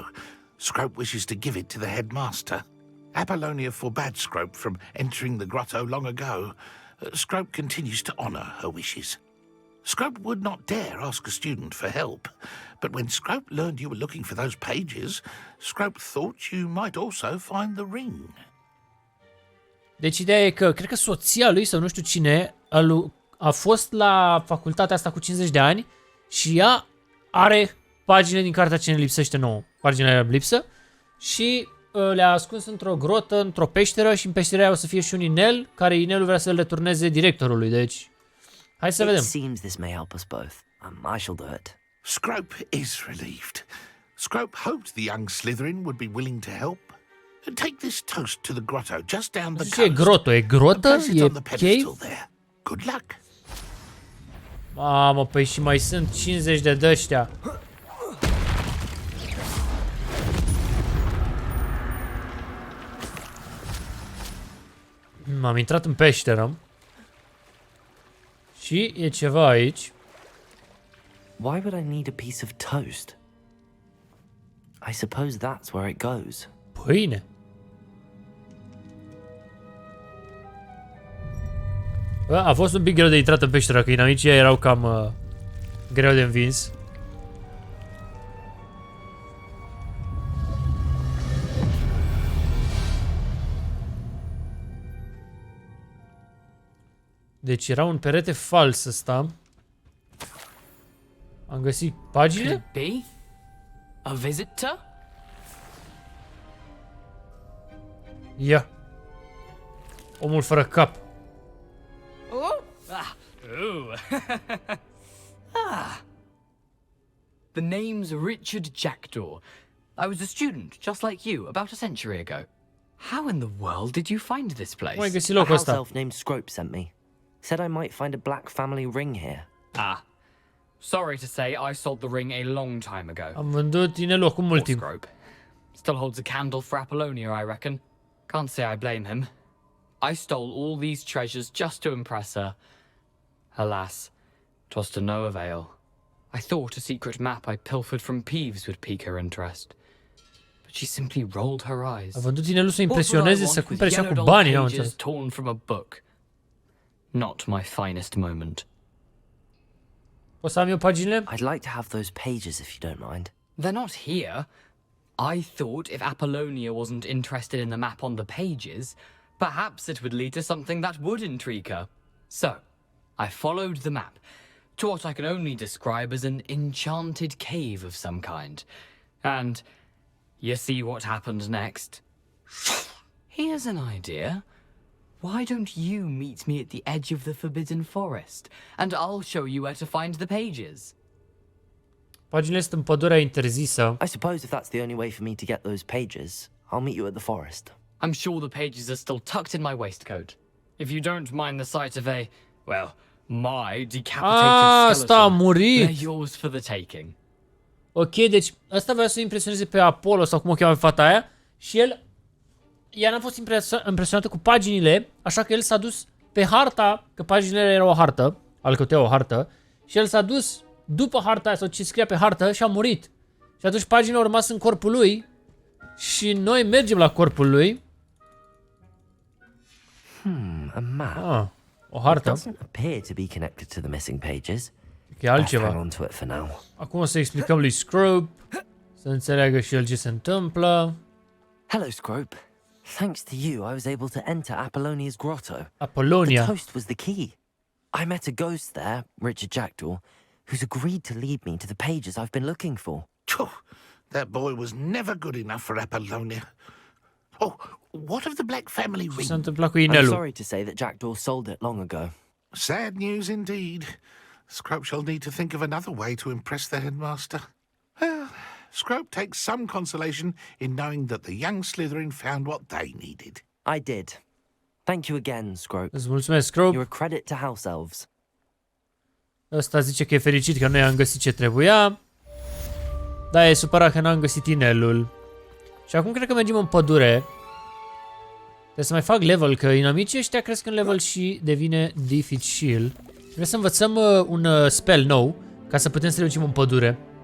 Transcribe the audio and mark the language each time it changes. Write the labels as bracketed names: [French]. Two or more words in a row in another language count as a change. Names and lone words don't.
[English] Scrope wishes to give it to the headmaster. Apollonia forbade Scrope from entering the grotto long ago. Scrope continues to honor her wishes. Scrope would not dare ask a student for help, but when Scrope learned you were looking for those pages, Scrope thought you might also find the ring. [Romanian] Deci ideea e că, cred că soția lui, sau nu știu cine, a fost la facultatea asta cu 50 de ani și ea are pagine din cartea ce ne lipsește nouă. Paginile alea lipsă și le-a ascuns într-o grotă, într-o peșteră și în peștera aia o să fie și un inel, care inelul vrea să-l returneze directorului, deci... Hai să vedem. [English] It seems this may help us both. I shall do it. Scrope is relieved. Scrope hoped the young Slytherin would be willing to help. Take this toast to the grotto just down the coast. [Romanian] E grotă? E grotă? E cave? [English] Good luck. [Romanian] Mamă, păi și mai sunt 50 de dăștia. M-am intrat în peșteră. Și e ceva aici. [English] Why would I need a piece of toast? I suppose that's where it goes. [Romanian] Pâine. A fost un pic greu de intrat în peșteră, că inamicii erau cam greu de învins. Deci era un perete fals ăsta. Am găsit pagine? [English] Be? A visitor? [Romanian] Ia. Omul fără cap. Oh? Ooh. [English] The name's Richard Jackdaw. I was a student, just like you, about a century ago. How in the world did you find this place? A house elf named Scrope sent me. Said I might find a black family ring here. Ah. Sorry to say, I sold the ring a long time ago. [Romanian] Am vândut inelul cu mult timp. [English] Scrope. Still holds a candle for Apollonia, I reckon. Can't say I blame him. I stole all these treasures just to impress her. Alas, 'twas to no avail. I thought a secret map I pilfered from Peeves would pique her interest. But she simply rolled her eyes. [Romanian] A vândut inelul să impresioneze, să cumpere și cu banii, n-am înțeles. [English] Torn from a book. Not my finest moment. [Romanian] Poți să am eu paginile? [English] I'd like to have those pages if you don't mind. They're not here. I thought if Apollonia wasn't interested in the map on the pages, perhaps it would lead to something that would intrigue her. So, I followed the map to what I can only describe as an enchanted cave of some kind. And you see what happened next? Here's an idea. Why don't you meet me at the edge of the Forbidden Forest, and I'll show you where to find the pages? [Romanian] Paginile sunt în pădurea interzisă. [English] I suppose if that's the only way for me to get those pages, I'll meet you at the forest. I'm sure the pages are still tucked in my waistcoat. If you don't mind the sight of a, well, my decapitated skeleton, they're yours for the taking. [Romanian] Ok, deci ăsta vrea să impresioneze pe Apollo sau cum o cheamă fata aia și ea n-a fost impresionată cu paginile, așa că el s-a dus pe harta, că paginile erau o hartă, alcătuiau o hartă, și el s-a dus după harta aia sau ce scria pe hartă și a murit. Și atunci paginile au rămas în corpul lui și noi mergem la corpul lui. [English] A map. [Romanian] O hartă. [English] It doesn't appear to be connected to the missing pages. [Romanian] E altceva. [English] Hang on to it for now. [Romanian] Acum o să explicăm lui Scrope să înțeleagă și el ce se întâmplă. [English] Hello, Scrope. Thanks to you, I was able to enter Apollonia's grotto. Apollonia. The toast was the key. I met a ghost there, Richard Jackdaw, who's agreed to lead me to the pages I've been looking for. That boy was never good enough for Apollonia. Oh, what of the Black family ring? I'm sorry to say that Jackdaw sold it long ago. Sad news indeed. Scrope shall need to think of another way to impress the headmaster. Well, Scrope takes some consolation in knowing that the young Slytherin found what they needed. I did. Thank you again, Scrope. [Romanian] Îți mulțumesc, Scrope. [English] You're a credit to House Elves. [Romanian] Ăsta zice că e fericit că noi am găsit ce trebuia. Da, e supărat că n-am găsit inelul. Și acum cred că mergem în pădure. Trebuie să mai fac level, că inamicii ăștia cresc în level și devine dificil. Trebuie să învățăm un spell nou, ca să putem să reușim în pădure.